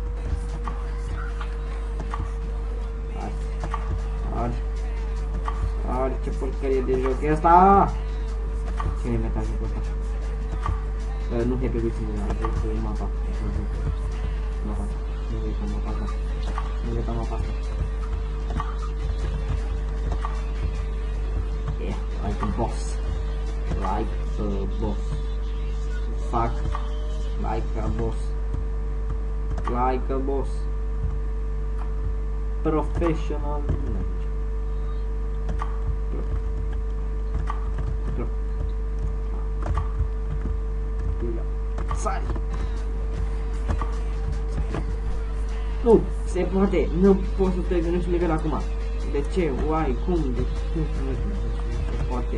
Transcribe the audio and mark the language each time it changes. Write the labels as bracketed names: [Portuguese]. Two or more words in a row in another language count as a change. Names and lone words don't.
[Romanian] Ar, ce porcărie de joc e asta? Cine mi-a dat jocul ăsta? Nu Happy Wheels din ăla, trebuie mapa. Nu uitam mapa asta. [English] Yeah, like a boss. Fuck. Like a boss. Professional. [Romanian] Sari! Nu! Se poate! Nu pot să trec de niciun nivel acum! De ce? Why? Cum? De ce? Nu se poate!